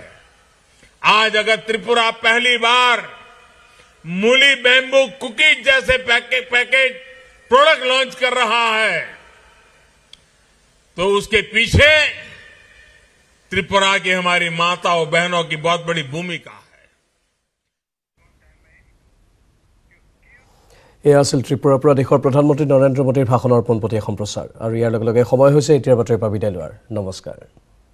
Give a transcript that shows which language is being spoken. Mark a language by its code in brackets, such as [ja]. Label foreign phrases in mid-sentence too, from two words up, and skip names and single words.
[hi] आज अगर त्रिपुरा पहली बार मूली बैम्बू कुकीज जैसे पैकेज प्रोडक्ट लॉन्च कर रहा है तो उसके पीछे त्रिपुरा की हमारी माताओं बहनों की बहुत बड़ी भूमिका है। [as] এয়া আছিল ত্ৰিপুৰাৰ পৰা দেশৰ প্ৰধানমন্ত্ৰী নৰেন্দ্ৰ মোদীৰ ভাষণৰ পোনপটীয়া সম্প্ৰচাৰ আৰু ইয়াৰ লগে লগে সময় হৈছে এতিয়াৰ বাতৰিৰ পৰা বিদায় লোৱাৰ। নমস্কাৰ।